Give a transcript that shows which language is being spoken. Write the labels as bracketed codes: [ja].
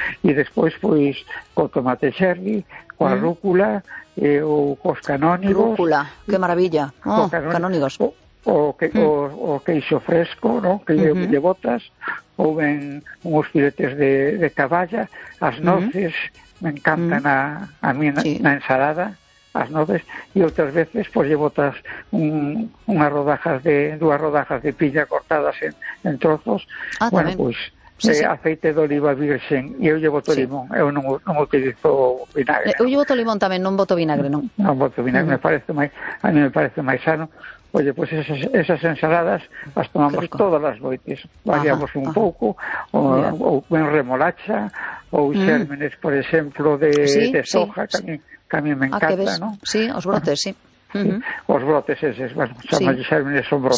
[es] Y después, pues, con tomate cherry, con rúcula, con canónigos. Rúcula, qué maravilla. Canónigos. [gl] O queixo fresco, ¿no? [es] Que lle botas, o ven unos filetes de caballa, las noces, me encantan a mí la ensalada. [gl] As noves, e outras veces pois lle botas dúas rodajas de pilla cortadas en trozos. Bueno, pois aceite de oliva virxen, e eu lle boto limón. Eu non utilizo vinagre. Eu lle boto limón tamén, non boto vinagre, non. Non boto vinagre, a mí me parece máis sano. [es] Oye, pues esas ensaladas las tomamos todas las noites. Variamos un poco, o en remolacha, o gérmenes, por ejemplo, de soja, que a mí me encanta, ¿no? Sí, os brotes, sí. Os brotes esos, bueno, son gérmenes, son brotes.